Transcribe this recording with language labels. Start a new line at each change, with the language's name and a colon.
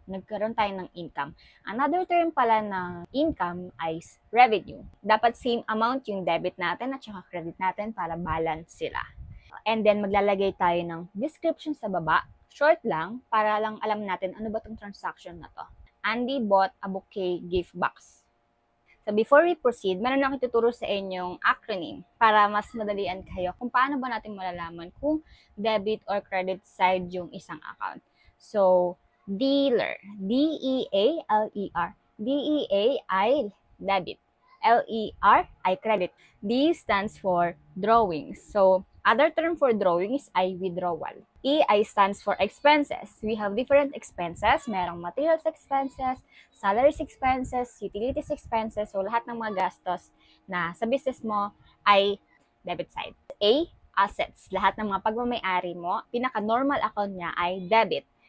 Filipino: Nagkaroon tayo ng income. Another term pala ng income ay revenue. Dapat same amount yung debit natin at saka credit natin para balance sila. And then, maglalagay tayo ng description sa baba. Short lang, para lang alam natin ano ba itong transaction na to.
English: Andy bought a bouquet gift box. So, before we proceed,
Filipino: meron akong tuturo sa inyong acronym para mas madalian kayo kung paano ba natin malalaman kung debit or credit side yung isang account.
English: So, dealer, D-E-A-L-E-R. D-E-A ay debit. L-E-R ay credit. D stands for drawings. So, other term for drawing is ay withdrawal. E ay stands for expenses. We have different expenses. Merong materials expenses, salaries expenses, utilities expenses.
Filipino: So, lahat ng mga gastos na sa business mo ay debit side. A, assets. Lahat ng mga pagmamayari mo, pinaka-normal account niya ay debit.